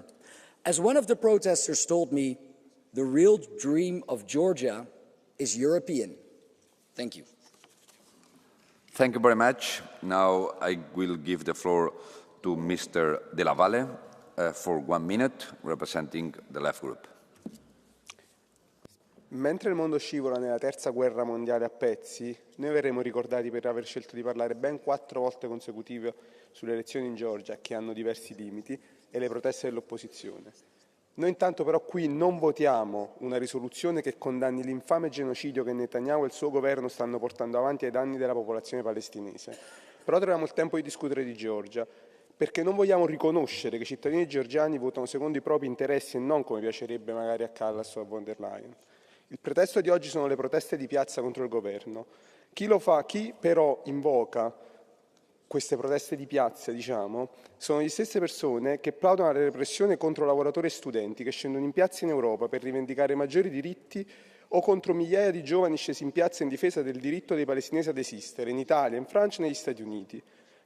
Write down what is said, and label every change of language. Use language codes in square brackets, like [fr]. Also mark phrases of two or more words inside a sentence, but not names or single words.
[en] As one of the protesters told me, the real dream of Georgia is European. Thank you. Thank you very much. Now I will give the floor to Mr. De La Valle for 1 minute, representing the Left Group. [it] Mentre il mondo scivola nella terza guerra mondiale a pezzi, noi verremo ricordati per aver scelto di parlare ben 4 volte consecutive sulle elezioni in Georgia, che hanno diversi limiti, e le proteste dell'opposizione. Noi intanto però qui non votiamo una risoluzione che condanni l'infame genocidio che Netanyahu e il suo governo stanno portando avanti ai danni della popolazione palestinese. Però troviamo il tempo di discutere di Georgia, perché non vogliamo riconoscere che i cittadini georgiani votano secondo i propri interessi e non come piacerebbe magari a Kallas o a von der Leyen. Il pretesto di oggi sono le proteste di piazza contro il governo. Chi però invoca queste proteste di piazza, sono le stesse persone che plaudono alla repressione contro lavoratori e studenti che scendono in piazza in Europa per rivendicare maggiori diritti o contro migliaia di giovani scesi in piazza in difesa del diritto dei palestinesi ad esistere in Italia, in Francia e negli Stati Uniti.